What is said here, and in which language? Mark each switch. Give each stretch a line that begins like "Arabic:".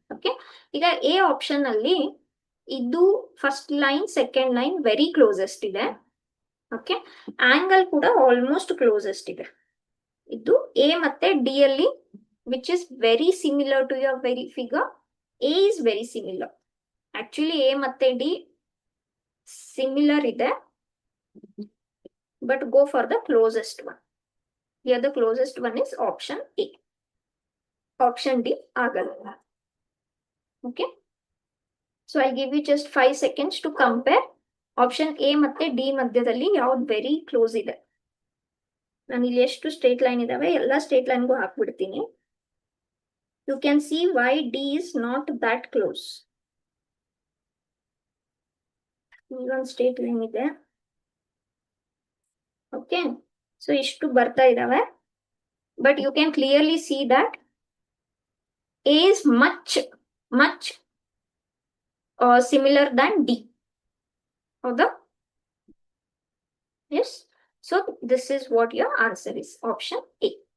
Kannada: Okay, ಈಗ A option ಅಲ್ಲಿ ಇದು first line second line very closest ಇದೆ, ಓಕೆ, ಆಂಗಲ್ ಕೂಡ ಆಲ್ಮೋಸ್ಟ್ ಕ್ಲೋಸೆಸ್ಟ್ ಇದೆ. ಇದು ಎ ಮತ್ತೆ ಡಿ ಅಲ್ಲಿ
English: Which is very similar to your very figure. A is very similar,
Kannada: actually A ಮತ್ತೆ ಡಿ ಸಿಮಿಲರ್ ಇದೆ,
English: but go for the closest one. Here the closest one is option A. Option D ಆಗಲ್ಲ. Okay. So I'll give you just 5 seconds to compare.
Kannada: Option A ಮತ್ತೆ D ಮಧ್ಯದಲ್ಲಿ ಯಾವ್ದು very close ಇದೆ. ನಾನು ಇಲ್ಲಿ ಎಷ್ಟು straight line ಇದಾವೆ ಎಲ್ಲ ಸ್ಟ್ರೇಟ್ ಲೈನ್ಗೂ ಹಾಕ್ಬಿಡ್ತೀನಿ.
English: You can see why D is not that close.
Kannada: ಇಲ್ಲೊಂದು ಸ್ಟ್ರೇಟ್ ಲೈನ್ ಇದೆ.
English: okay, so
Kannada: ಇಷ್ಟು ಬರ್ತಾ ಇದಾವೆ,
English: But you can clearly see that A is much similar than D.
Kannada: ಹೌದಾ?
English: Yes. So this is what your answer is, option A.